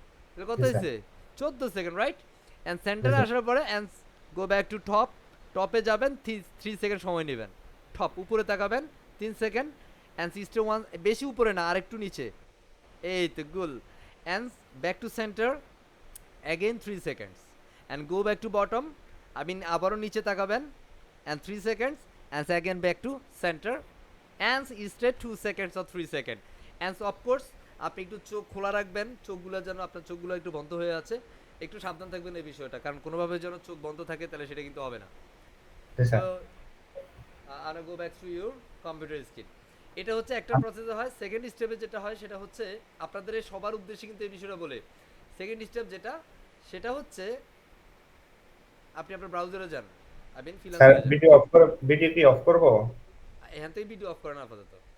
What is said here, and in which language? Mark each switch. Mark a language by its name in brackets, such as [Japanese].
[Bangla] তাহলে কত হয়েছে, 14 সেকেন্ড, রাইট? অ্যান্ড সেন্টারে আসার পরে [English] and go back to top, [Bangla] টপে যাবেন 3 সেকেন্ড সময় নেবেন, টপ উপরে তাকাবেন 3 সেকেন্ড অ্যান্ড স্টে 1, বেশি উপরে না আর একটু নিচে, এই তো গুল, and back to centre again 3 seconds [English] and go back to bottom. I mean [Bangla] আবারও নিচে তাকাবেন [English] and 3 seconds and again back to center and straight 2 seconds or 3 seconds. And so of course [Bangla] আপনি একটু চোখ খোলা রাখবেন, চোখগুলো যেন আপনার চোখগুলো একটু বন্ধ হয়ে আছে, একটু সাবধান থাকবেন এই বিষয়টা, কারণ কোনোভাবে যেন চোখ বন্ধ থাকে তাহলে সেটা কিন্তু হবে না। জি [English] So [Bangla] sir [English] I'll go back to your computer screen. [Bangla] এটা হচ্ছে একটা প্রসেসে হয়। সেকেন্ড স্টেপে যেটা হয় সেটা হচ্ছে আপনাদের এই সবার উদ্দেশ্যে কিন্তু এই বিষয়টা বলে, সেকেন্ড স্টেপ যেটা সেটা হচ্ছে আপনি আপনার ব্রাউজারে যান, আই মিন স্যার ফ্রিল্যান্সারে যান, ভিডিও কি অফ করব? এখান থেকে ভিডিও অফ করেন আপাতত।